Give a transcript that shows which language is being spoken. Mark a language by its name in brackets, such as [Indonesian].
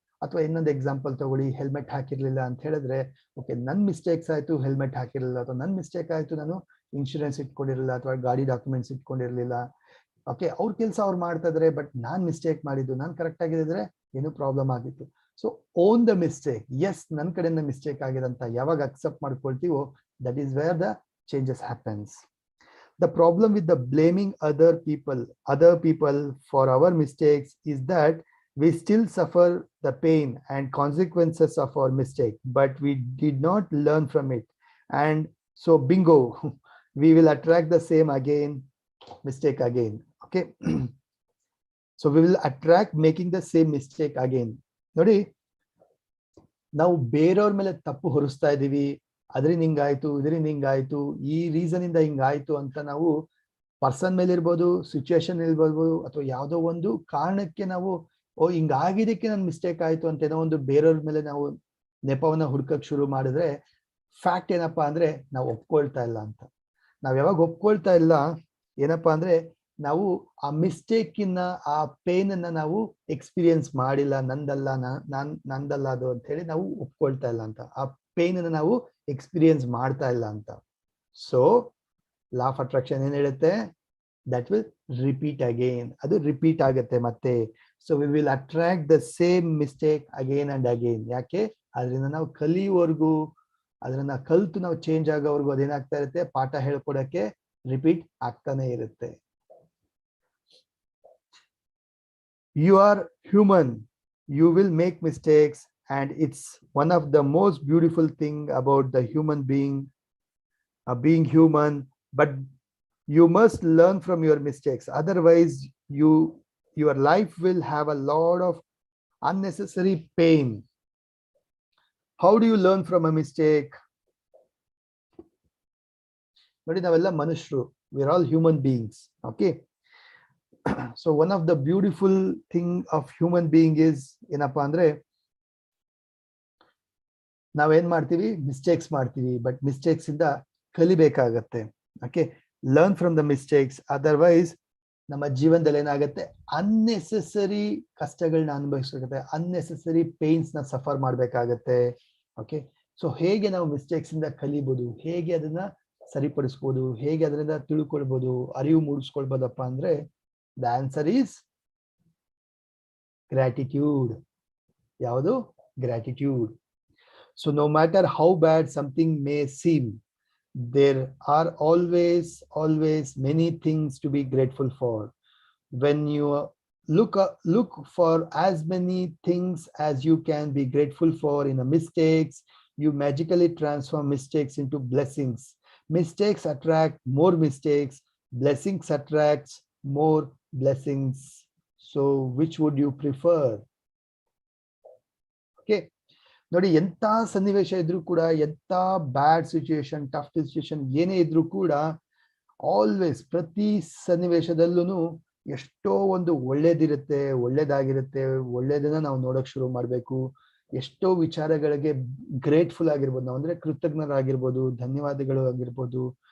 [Kannada] ಅಥವಾ ಇನ್ನೊಂದು ಎಕ್ಸಾಂಪಲ್ ತಗೊಳ್ಳಿ, ಹೆಲ್ಮೆಟ್ ಹಾಕಿರ್ಲಿಲ್ಲ ಅಂತ ಹೇಳಿದ್ರೆ, ಓಕೆ ನನ್ ಮಿಸ್ಟೇಕ್ಸ್ ಆಯ್ತು, ಹೆಲ್ಮೆಟ್ ಹಾಕಿರ್ಲಿಲ್ಲ, ಅಥವಾ ನನ್ ಮಿಸ್ಟೇಕ್ ಆಯ್ತು, ನಾನು ಇನ್ಶೂರೆನ್ಸ್ ಇಟ್ಕೊಂಡಿರಲಿಲ್ಲ ಅಥವಾ ಗಾಡಿ ಡಾಕ್ಯುಮೆಂಟ್ಸ್ ಇಟ್ಕೊಂಡಿರ್ಲಿಲ್ಲ. ಓಕೆ, ಅವ್ರ ಕೆಲಸ ಅವ್ರು ಮಾಡ್ತಾ ಇದಾರೆ, ಬಟ್ ನಾನ್ ಮಿಸ್ಟೇಕ್ ಮಾಡಿದ್ದು, ನಾನ್ ಕರೆಕ್ಟ್ ಆಗಿದ್ರೆ ಏನು ಪ್ರಾಬ್ಲಮ್ ಆಗಿತ್ತು. [English] So own the mistake. Yes, [Kannada] ನನ್ನ ಕಡೆಯಿಂದ ಮಿಸ್ಟೇಕ್ ಆಗಿದೆ ಅಂತ ಯಾವಾಗ accept ಮಾಡ್ಕೊಳ್ತೀವೋ, [English] That is where the changes happens. The problem with the blaming other people for our mistakes is that we still suffer the pain and consequences of our mistake, but we did not learn from it. And so bingo, we will attract the same mistake again. Okay. So we will attract making the same mistake again. [Kannada] ನೋಡಿ, ನಾವು ಬೇರೆಯವ್ರ ಮೇಲೆ ತಪ್ಪು ಹೊರಿಸ್ತಾ ಇದೀವಿ, ಅದರಿಂದ ಹಿಂಗಾಯ್ತು, ಇದರಿಂದ ಹಿಂಗಾಯ್ತು, ಈ reason ಇಂದ ಹಿಂಗಾಯ್ತು ಅಂತ ನಾವು ಪರ್ಸನ್ ಮೇಲೆ ಇರ್ಬೋದು, ಸಿಚುಯೇಷನ್ ಇರ್ಬೋದು, ಅಥವಾ ಯಾವುದೋ ಒಂದು ಕಾರಣಕ್ಕೆ ನಾವು ಹಿಂಗಾಗಿದ್ದಕ್ಕೆ ನನ್ ಮಿಸ್ಟೇಕ್ ಆಯ್ತು ಅಂತ ಏನೋ ಒಂದು ಬೇರೆಯವ್ರ ಮೇಲೆ ನಾವು ನೆಪವನ್ನ ಹುಡ್ಕಕ್ ಶುರು ಮಾಡಿದ್ರೆ, ಫ್ಯಾಕ್ಟ್ ಏನಪ್ಪಾ ಅಂದ್ರೆ ನಾವು ಒಪ್ಕೊಳ್ತಾ ಇಲ್ಲ ಅಂತ. ನಾವ್ ಯಾವಾಗ ಒಪ್ಕೊಳ್ತಾ ಇಲ್ಲ, ಏನಪ್ಪಾ ಅಂದ್ರೆ ನಾವು ಆ ಮಿಸ್ಟೇಕಿನ ಆ ಪೇನ್ ಅನ್ನ ನಾವು ಎಕ್ಸ್ಪೀರಿಯನ್ಸ್ ಮಾಡಿಲ್ಲ, ನಂದಲ್ಲ ಅದು ಅಂತ ಹೇಳಿ ನಾವು ಒಪ್ಕೊಳ್ತಾ ಇಲ್ಲ ಅಂತ. ಆ ಪೇನ್ ಅನ್ನ ನಾವು ಎಕ್ಸ್ಪೀರಿಯನ್ಸ್ ಮಾಡ್ತಾ ಇಲ್ಲ ಅಂತ. ಸೊ ಲಾ ಆಫ್ ಅಟ್ರಾಕ್ಷನ್ ಏನ್ ಹೇಳುತ್ತೆ, [English] That will repeat again. [Kannada] ಅದು ರಿಪೀಟ್ ಆಗುತ್ತೆ ಮತ್ತೆ. [English] So we will attract the same mistake again and again. [Kannada] ಯಾಕೆ, ಅದರಿಂದ ನಾವು ಕಲಿಯುವವರೆಗೂ, ಅದನ್ನ ಕಲ್ತು ನಾವು ಚೇಂಜ್ ಆಗೋವರೆಗೂ ಅದೇನಾಗ್ತಾ ಇರುತ್ತೆ, ಪಾಠ ಹೇಳ್ಕೊಡಕ್ಕೆ ರಿಪೀಟ್ ಆಗ್ತಾನೆ ಇರುತ್ತೆ. [English] You are human, you will make mistakes, and it's one of the most beautiful thing about the human being, being human. But You must learn from your mistakes. Otherwise, your life will have a lot of unnecessary pain. How do you learn from a mistake? But we're all human beings. Okay. So one of the beautiful thing of human being is [Kannada] ಏನಪ್ಪಾ ಅಂದ್ರೆ ನಾವೇನ್ ಮಾಡ್ತೀವಿ, mistakes ಮಾಡ್ತೀವಿ, but mistakes ಇಂದ ಕಲಿಬೇಕಾಗತ್ತೆ. Okay, [English] Learn from the mistakes. [Kannada] Otherwise ನಮ್ಮ ಜೀವನದಲ್ಲಿ ಏನಾಗುತ್ತೆ, unnecessary ಕಷ್ಟಗಳನ್ನ ಅನುಭವಿಸಬೇಕಾಗುತ್ತೆ, ಅನ್ನೆಸೆಸರಿ ಪೇನ್ಸ್ ನ ಸಫರ್ ಮಾಡ್ಬೇಕಾಗತ್ತೆ. ಓಕೆ, ಸೊ ಹೇಗೆ ನಾವು ಮಿಸ್ಟೇಕ್ಸ್ ಇಂದ ಕಲಿಬಹುದು, ಹೇಗೆ ಅದನ್ನ ಸರಿಪಡಿಸ್ಬೋದು, ಹೇಗೆ ಅದರಿಂದ ತಿಳ್ಕೊಳ್ಬೋದು, ಅರಿವು ಮೂಡಿಸ್ಕೊಳ್ಬೋದಪ್ಪ ಅಂದ್ರೆ [English] The answer is gratitude. [Kannada] ಯಾವುದು? Gratitude. [English] So no matter how bad something may seem, there are always many things to be grateful for. When you look for as many things as you can be grateful for in a mistakes, you magically transform mistakes into blessings. Mistakes attract more mistakes, blessings attracts more blessings. So which would you prefer? [Kannada] Okay, ನೋಡಿ, ಎಂತ ಸನ್ನಿವೇಶ ಇದ್ರೂ ಕೂಡ, ಎಂತ ಬ್ಯಾಡ್ situation, tough situation ಏನೇ ಇದ್ರೂ ಕೂಡ, always ಪ್ರತಿ ಸನ್ನಿವೇಶದಲ್ಲೂ ಎಷ್ಟೋ ಒಂದು ಒಳ್ಳೇದಿರುತ್ತೆ, ಒಳ್ಳೇದಾಗಿರುತ್ತೆ. ಒಳ್ಳೇದನ್ನ ನಾವು ನೋಡಕ್ ಶುರು ಮಾಡ್ಬೇಕು. ಎಷ್ಟೋ ವಿಚಾರಗಳಿಗೆ ಗ್ರೇಟ್ಫುಲ್ ಆಗಿರ್ಬೋದು, ನಾವು ಅಂದ್ರೆ ಕೃತಜ್ಞರಾಗಿರ್ಬೋದು, ಧನ್ಯವಾದಗಳು ಆಗಿರ್ಬೋದು.